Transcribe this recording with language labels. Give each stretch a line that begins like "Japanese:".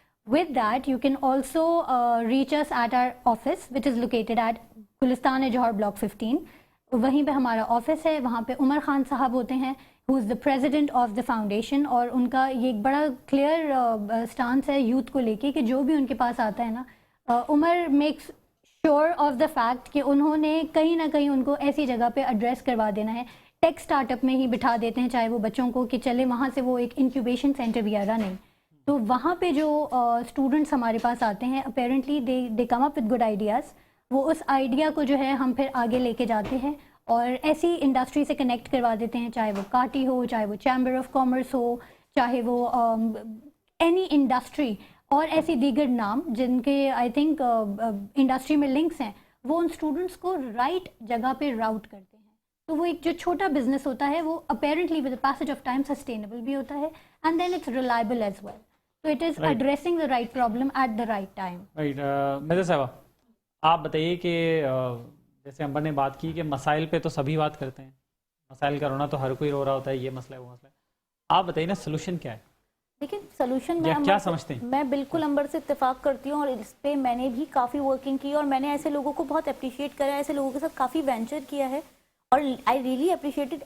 English: With that, you can also reach us at our office, which is located at Gulistan Johar Block 15.
Urdu: وہیں پہ ہمارا office ہے. وہاں پہ عمر خان صاحب ہوتے ہیں,
English: who is the president of the foundation,
Urdu: اور ان کا یہ ایک بڑا کلیئر اسٹانس ہے یوتھ کو لے کے کہ جو بھی ان کے پاس آتا ہے نا,
English: Umar makes sure of the fact
Urdu: کہ انہوں نے کہیں نہ کہیں ان کو ایسی جگہ پہ ایڈریس کروا دینا ہے. ٹیک اسٹارٹ اپ میں ہی بٹھا دیتے ہیں چاہے وہ بچوں کو کہ چلے وہاں سے وہ ایک انکیوبیشن سینٹر بھی آ رہا نہیں. تو وہاں پہ جو اسٹوڈنٹس ہمارے پاس آتے ہیں
English: Apparently they come up with good ideas.
Urdu: وہ اس آئیڈیا کو جو ہے ہم پھر آگے لے کے جاتے ہیں اور ایسی انڈسٹری سے کنیکٹ کروا دیتے ہیں, چاہے وہ کاٹی ہو, چاہے وہ چیمبر آف کامرس ہو, چاہے وہ اینی انڈسٹری اور ایسی دیگر نام جن کے آئی تھنک انڈسٹری میں لنکس ہیں, وہ ان اسٹوڈنٹس کو رائٹ جگہ پہ راؤٹ کرتے ہیں. تو وہ ایک جو چھوٹا بزنس ہوتا ہے وہ apparently with passage of time sustainable بھی ہوتا ہے
English: And then it's reliable as well. So it is addressing the right problem at the right time. Right.
Urdu: Mirza صاحبہ, آپ بتائیے کہ جیسے امبر نے بات کی کہ مسائل پہ تو سبھی بات کرتے ہیں, مسائل کا رونا تو ہر کوئی رو رہا ہوتا ہے, یہ مسئلہ ہے وہ مسئلہ ہے. آپ بتائیے نا سلوشن کیا ہے؟ لیکن سلوشن میں کیا سمجھتے ہیں؟ میں بالکل امبر سے اتفاق کرتی ہوں اور اس پہ میں نے بھی کافی ورکنگ کی اور میں نے ایسے لوگوں کو بہت اپریشیٹ کرا ہے, ایسے لوگوں کے ساتھ کافی وینچر کیا ہے اور
English: I really appreciated.